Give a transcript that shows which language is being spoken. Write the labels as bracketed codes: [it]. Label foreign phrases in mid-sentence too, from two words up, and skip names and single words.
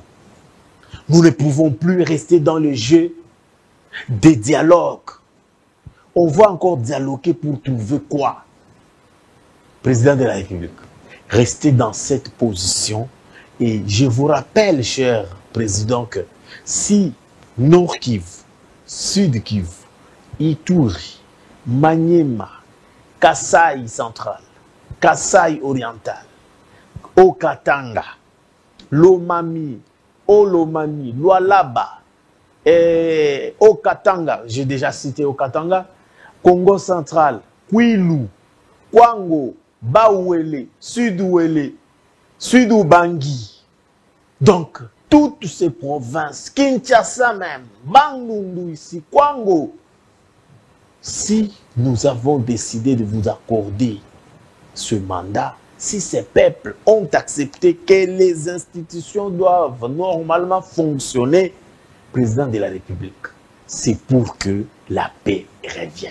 [fr] Nous ne pouvons plus rester dans le jeu des dialogues. On va encore dialoguer pour trouver quoi? Président de la République, restez dans cette position. Et je vous rappelle, cher président, que si Nord Kivu, Sud Kivu, Ituri, Maniema, Kasai central, Kasai oriental, Okatanga, Lomami, Olomami, Lualaba, Okatanga, j'ai déjà cité Okatanga, Congo central, Kwilu, Kwango, Baouele, Sud-Ouele, Sud-Oubangi. Donc, toutes ces provinces, Kinshasa même, Bandundu ici, Kwango, si nous avons décidé de vous accorder ce mandat, si ces peuples ont accepté que les institutions doivent normalement fonctionner, président de la République, c'est pour que la paix revienne.